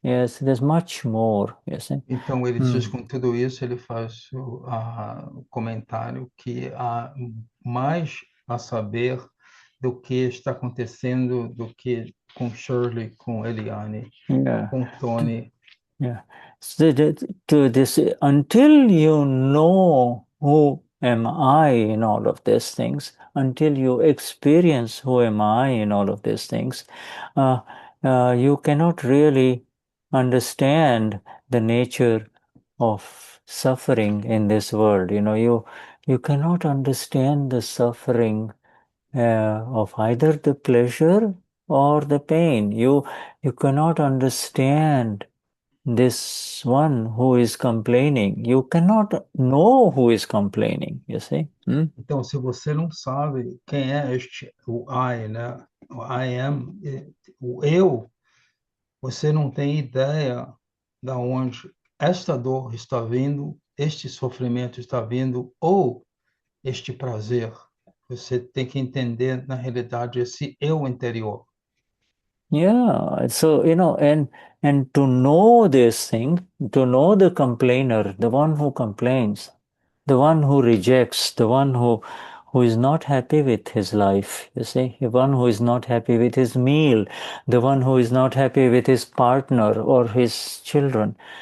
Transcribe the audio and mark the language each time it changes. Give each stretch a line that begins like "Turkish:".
English: Yes, there's much more, you see.
Portuguese: Então, ele diz com tudo isso, ele faz o comentário que há mais a saber do que está acontecendo do que com Shirley, com Eliane,
English: Yeah.
Portuguese: com Tony.
English: Yeah. So to this, until you know who am I in all of these things, until you experience who am I in all of these things, you cannot really understand the nature of suffering in this world. You cannot understand the suffering of either the pleasure or the pain. You cannot understand this one who is complaining. You cannot know who is complaining, you see.
Portuguese: Então, se você não sabe quem é o I, né? O
English: I am,
Portuguese: o eu, você não tem ideia da onde esta dor está vindo, este sofrimento está vindo, ou este prazer. Você tem que entender, na realidade, esse eu interior.
English: Yeah, so and to know this thing, to know the complainer, the one who complains, the one who rejects, the one who is not happy with his life, you see, the one who is not happy with his meal, the one who is not happy with his partner or his children.